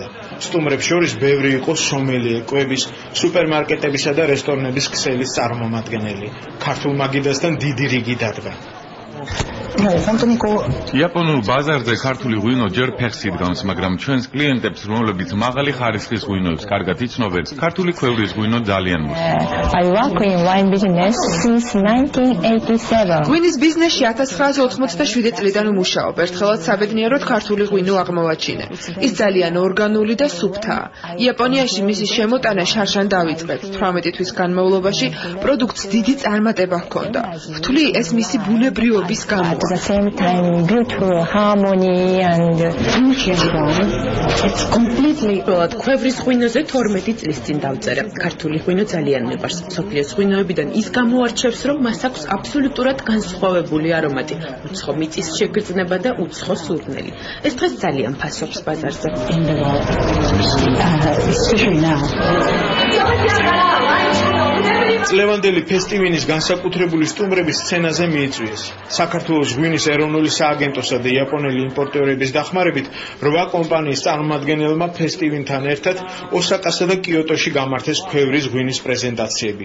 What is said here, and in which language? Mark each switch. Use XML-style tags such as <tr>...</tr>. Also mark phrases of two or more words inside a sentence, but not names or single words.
<ka>სტუმრებს შორის ბევრი იყო სომელიე, კვების, სუპერმარკეტებისა და რესტორნების ქსელის წარმომადგენელი. ქართულ მაგიდასთან დიდი რიგი დადგა. იაპონურ ბაზარზე ქართული ღვინო ჯერ ფეხს იდგამს, მაგრამ ჩვენს კლიენტებს, რომლებიც მაღალი ხარისხის ღვინოებს კარგად იცნობენ, ქართული ქვევრის ღვინო ძალიან მოსწონს.</ka> <en>I work in wine business since 1987.</en> <ka>ღვინის ბიზნესში 1987 წლიდან ვმუშაობ. ერთხელაც საბედნიეროდ ქართული ღვინო აღმოვაჩინე. ის ძალიან ორგანული და სუფთაა. იაპონიაში მისი შემოტანა შარშან დავიწყეთ. 18 თვის განმავლობაში პროდუქტს დიდი წარმატება ჰქონდა. ვთვლი ეს მისი ბუნებრიობის გამო.</ka> <en>At the same time, beautiful harmony and it's completely.</en> <ka>ქვევრის ღვინოზე 12 წლის წინ დავწერე. ქართული ღვინო ძალიან მიყვარს. სოფლიოს ღვინოებიდან ის გამოარჩევს, რომ მას აქვს აბსოლუტურად განსხვავებული არომატი, უცხო მიწის შეგრძნება და უცხო სურნელი. ეს დღეს ძალიან ფასობს ბაზარზე.</ka> <en>especially now.</en> <ka>წლევანდელი ფესტივალის განსაკუთრებული სტუმრები სცენაზე მიიწვიეს. საქართველოს ღვინის ეროვნული სააგენტოსა და იაპონელი იმპორტიორების დახმარებით 8 კომპანიის წარმომადგენელმა ფესტივალთან ერთად ოსაკასა და კიოტოში გამართეს ქვევრის ღვინის პრეზენტაციები.</ka>